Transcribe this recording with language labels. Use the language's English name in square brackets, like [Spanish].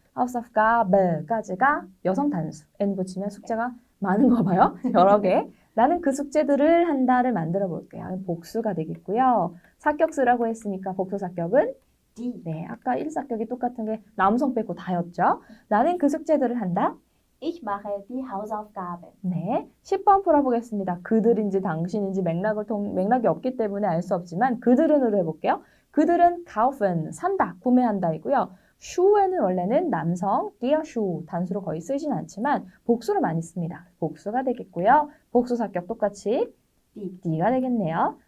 [Korean] Hausaufgaben까지가 여성 단수. n 붙이면 숙제가 많은 거 봐요. 여러 개. 나는 그 숙제들을 한다를 만들어 볼게요. 복수가 되겠고요. 사격 쓰라고 했으니까 복수 사격은 [German] Die. [Korean] 네, 아까 1사격이 똑같은 게 남성 빼고 다였죠. 나는 그 숙제들을 한다. [German] Ich mache die Hausaufgaben. [Korean] 네, 10번 풀어보겠습니다. 그들인지 당신인지 맥락이 없기 때문에 알 수 없지만 그들은으로 해볼게요. 그들은 kaufen, 산다, 구매한다이고요. schue는 원래는 남성, [German] der Schuh, [Korean] 단수로 거의 쓰진 않지만 복수로 많이 씁니다. 복수가 되겠고요. 복수 사격 똑같이 die가 되겠네요.